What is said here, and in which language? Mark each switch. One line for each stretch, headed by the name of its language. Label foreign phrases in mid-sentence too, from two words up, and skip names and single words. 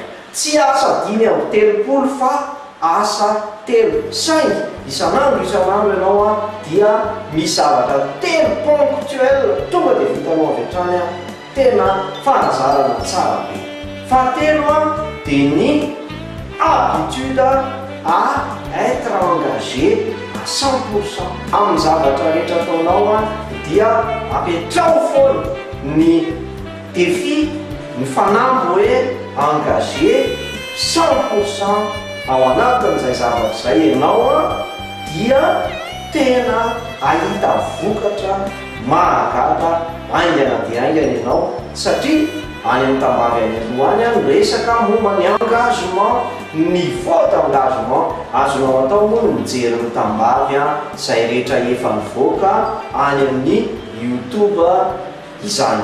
Malagasy: Tsy asa 5 fa asa 3 saingy isan'andro ianao dia misy zavatra 3 ponctuel tonga dia vitanao avy hatrany. Tena fahazarana tsara be. Fahatelo dia ny
French: habitude à être engagé à 100%
Malagasy: amin'ny zavatra rehetra ataonao dia ampetrao foana ny défi ny fanamby hoe engagé 100% ao anatin'izay zavatra izay ianao a dia tena ahita vokatra mahagaga aingana dia aingana ianao satria any amin'ny tambavy any alohany a resaka momba ny engagement ny
French: faute engagement
Malagasy: azonao atao moa no mijery ny tambavy a izay rehetra efa nivoaka any amin'ny YouTube izany.